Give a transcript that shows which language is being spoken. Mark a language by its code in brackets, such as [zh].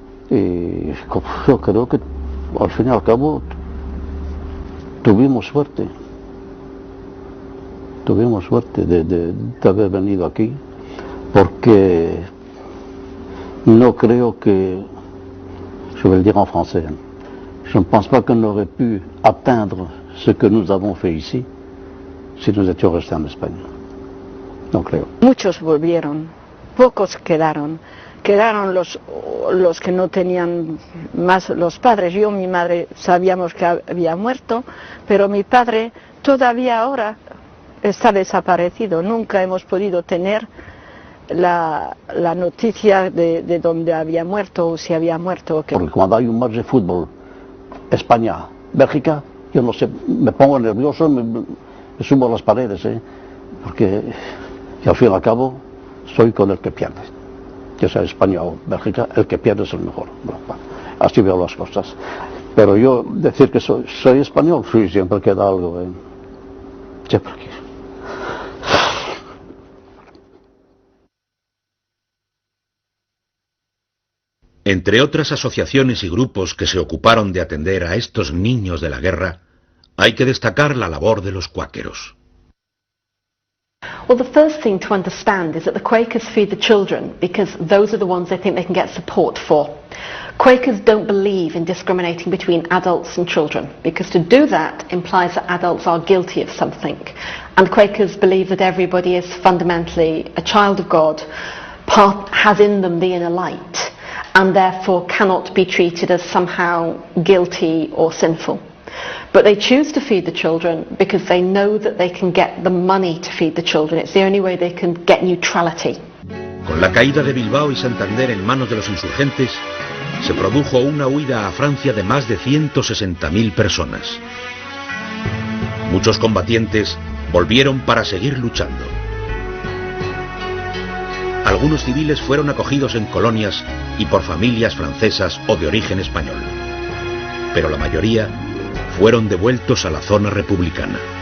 [es] Y yo creo que al fin y al cabo tuvimos suerte de haber venido aquí, porque no creo que, [fr] je vais le dire en français, je ne pense pas qu'on aurait pu atteindre ce que nous avons fait ici si nous étions restés en Espagne. [es] No creo. Muchos volvieron, pocos quedaron los que no tenían más los padres. Yo, mi madre, sabíamos que había muerto, pero mi padre todavía ahora está desaparecido. Nunca hemos podido tener la noticia de dónde había muerto o si había muerto. Porque cuando hay un match de fútbol, España, Bélgica, yo no sé, me pongo nervioso, me subo a las paredes, porque y al fin y al cabo soy con el que pierde. Ya sea España o Bélgica, el que pierde es el mejor. Bueno, así veo las cosas. Pero yo decir que soy español, sí, siempre queda algo. Siempre aquí. Entre otras asociaciones y grupos que se ocuparon de atender a estos niños de la guerra, hay que destacar la labor de los cuáqueros. [en] Well, the first thing to understand is that the Quakers feed the children because those are the ones they think they can get support for. Quakers don't believe in discriminating between adults and children, because to do that implies that adults are guilty of something. And Quakers believe that everybody is fundamentally a child of God, has in them the inner light, and therefore cannot be treated as somehow guilty or sinful. But they choose to feed the children because they know that they can get the money to feed the children. It's the only way they can get neutrality. [es] Con la caída de Bilbao y Santander en manos de los insurgentes, se produjo una huida a Francia de más de 160.000 personas. Muchos combatientes volvieron para seguir luchando. Algunos civiles fueron acogidos en colonias y por familias francesas o de origen español, pero la mayoría fueron devueltos a la zona republicana.